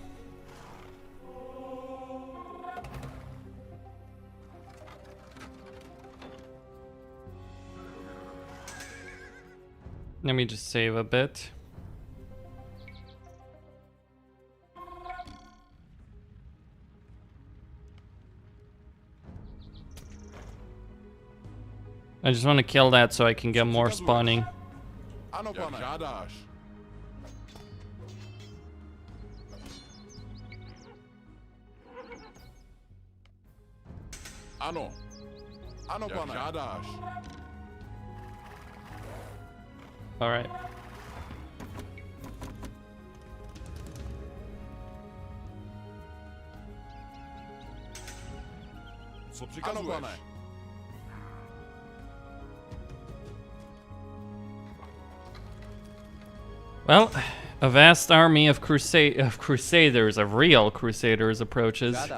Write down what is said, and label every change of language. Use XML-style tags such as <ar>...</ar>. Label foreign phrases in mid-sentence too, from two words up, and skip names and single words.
<en>Let me just save a bit. I just want to kill that so I can get more spawning.</en> <cs>Ano, pane. Žádáš. Ano. Ano, pane. Žádáš.</cs> <en>All right.</en> <cs>Co přikazuješ?</cs> <en>Well, a vast army of crusaders, of real crusaders, approaches.</en>